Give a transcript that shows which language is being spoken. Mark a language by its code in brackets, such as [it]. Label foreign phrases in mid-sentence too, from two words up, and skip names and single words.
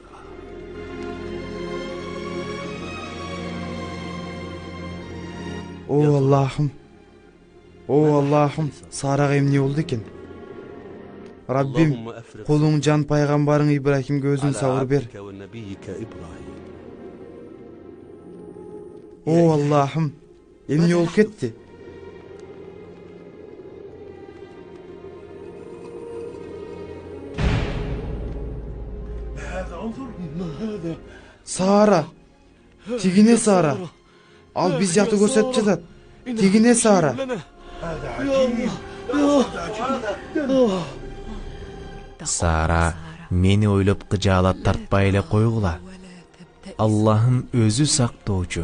[ky] О Аллахым, о Аллахым, Сарага эмне болду экен? Раббим, колуң жан пайгамбарың Ибрахимге өзүң сабыр бер. О Аллахым, эмне болуп кетти? Сара, тигине Сара. Ал биз жакты көрсөтүп жатат. Тигине Сара. Сара мени ойлоп кыжаалап тартпай эле койгула. Аллахым өзү сактоочу.